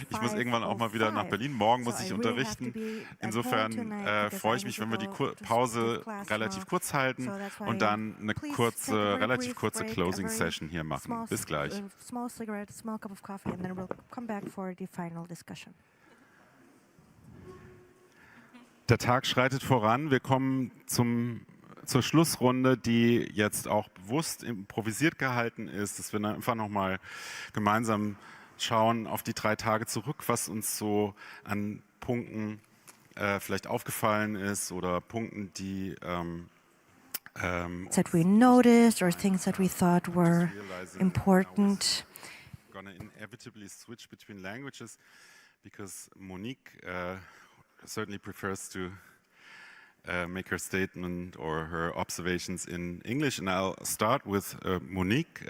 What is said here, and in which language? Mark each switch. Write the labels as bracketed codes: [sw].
[de] Ich muss irgendwann auch mal wieder nach Berlin, morgen muss ich unterrichten. Insofern freue ich mich, wenn wir die Pause relativ kurz halten und dann eine relativ kurze Closing Session hier machen. Bis gleich. [en] Small cigarette, small cup of coffee, and then we'll come back for the final discussion. [de] Der Tag schreitet voran. Wir kommen zur Schlussrunde, die jetzt auch bewusst improvisiert gehalten ist, dass wir einfach nochmal gemeinsam schauen auf die 3 Tage zurück, was uns so an Punkten vielleicht aufgefallen ist oder Punkten, die [en] that we noticed or things that we thought were important. I'm going to inevitably switch between languages because Monique certainly prefers to make her statement or her observations in English, and I'll start with Monique.